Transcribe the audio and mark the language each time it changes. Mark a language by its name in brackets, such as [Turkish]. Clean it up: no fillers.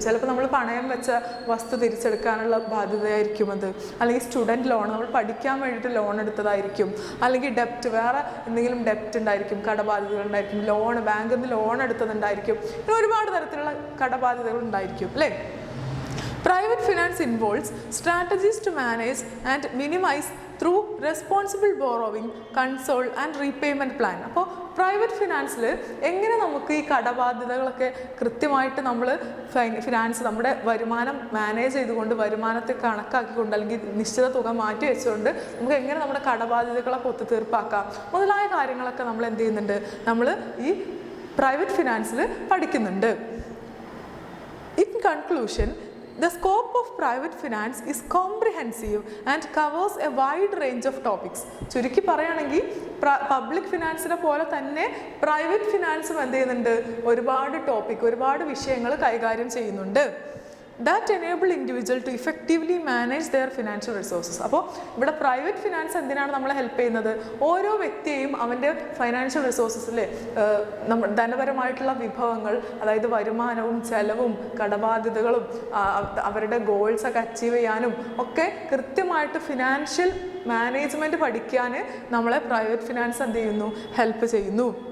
[Malayalam] ചിലപ്പോൾ നമ്മൾ പണയം വെച്ച വസ്തു തിരിച്ചെടുക്കാനുള്ള ബാധ്യതയായിരിക്കും അത്, അല്ലെങ്കിൽ സ്റ്റുഡൻറ്റ് ലോൺ, നമ്മൾ പഠിക്കാൻ വേണ്ടിയിട്ട് ലോൺ എടുത്തതായിരിക്കും, അല്ലെങ്കിൽ ഡെപ്റ്റ്, വേറെ എന്തെങ്കിലും ഡെപ്റ്റ് ഉണ്ടായിരിക്കും, കടബാധ്യതകൾ ഉണ്ടായിരിക്കും, ലോൺ, ബാങ്കിൽ നിന്ന് ലോൺ എടുത്തതുണ്ടായിരിക്കും, ഇങ്ങനെ ഒരുപാട് തരത്തിലുള്ള കടബാധ്യതകൾ ഉണ്ടായിരിക്കും അല്ലേ? [English] Private finance involves strategies to manage and minimize through responsible borrowing, control and repayment plan. [Malayalam] അപ്പോൾ പ്രൈവറ്റ് ഫിനാൻസിൽ എങ്ങനെ നമുക്ക് ഈ കടബാധ്യതകളൊക്കെ കൃത്യമായിട്ട് നമ്മൾ ഫിനാൻസ്, നമ്മുടെ വരുമാനം മാനേജ് ചെയ്തുകൊണ്ട്, വരുമാനത്തെ കണക്കാക്കിക്കൊണ്ട് അല്ലെങ്കിൽ നിശ്ചിത തുക മാറ്റി വെച്ചുകൊണ്ട് നമുക്ക് എങ്ങനെ നമ്മുടെ കടബാധ്യതകളൊക്കെ ഒത്തുതീർപ്പാക്കാം മുതലായ കാര്യങ്ങളൊക്കെ നമ്മൾ എന്ത് ചെയ്യുന്നുണ്ട്? നമ്മൾ ഈ പ്രൈവറ്റ് ഫിനാൻസിൽ പഠിക്കുന്നുണ്ട്. [English] In conclusion, the scope of private finance is comprehensive and covers a wide range of topics. [Malayalam] ചുരുക്കി പറയുകയാണെങ്കിൽ പബ്ലിക് ഫിനാൻസിനെ പോലെ തന്നെ പ്രൈവറ്റ് ഫിനാൻസും എന്ത് ചെയ്യുന്നുണ്ട്? ഒരുപാട് വിഷയങ്ങൾ കൈകാര്യം ചെയ്യുന്നുണ്ട്. [English] That enable individual to effectively manage their financial resources. [Malayalam] അപ്പോൾ ഇവിടെ പ്രൈവറ്റ് ഫിനാൻസ് എന്തിനാണ് നമ്മളെ ഹെൽപ്പ് ചെയ്യുന്നത്? ഓരോ വ്യക്തിയെയും അവൻ്റെ ഫൈനാൻഷ്യൽ റിസോഴ്സസിലെ ധനപരമായിട്ടുള്ള വിഭവങ്ങൾ, അതായത് വരുമാനവും ചെലവും കടബാധ്യതകളും അവരുടെ ഗോൾസൊക്കെ അച്ചീവ് ചെയ്യാനും ഒക്കെ കൃത്യമായിട്ട് ഫിനാൻഷ്യൽ മാനേജ്മെൻറ്റ് പഠിക്കാൻ നമ്മളെ പ്രൈവറ്റ് ഫിനാൻസ് എന്ത് ചെയ്യുന്നു? ഹെൽപ്പ് ചെയ്യുന്നു.